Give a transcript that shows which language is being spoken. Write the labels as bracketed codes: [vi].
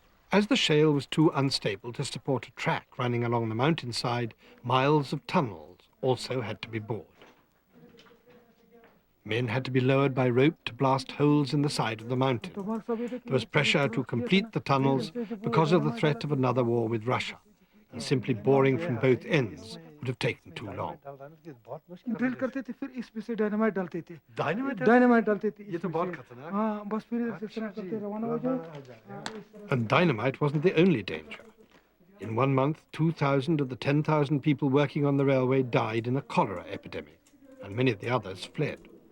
[en] As the shale was too unstable to support a track running along the mountainside, miles of tunnels also had to be bored. Men had to be lowered by rope to blast holes in the side of the mountain. There was pressure to complete the tunnels because of the threat of another war with Russia, and simply boring from both ends would have taken too long. [hi] Drill करते थे फिर इसमें से dynamite डालते थे dynamite डालते थे ये तो बहुत खतरनाक हाँ बस फिर इस तरह करते रवाना हो जाओ. [en] And dynamite wasn't the only danger. In 1 month, 2,000 of the 10,000 people working on the railway died in a cholera epidemic, and many of the others fled.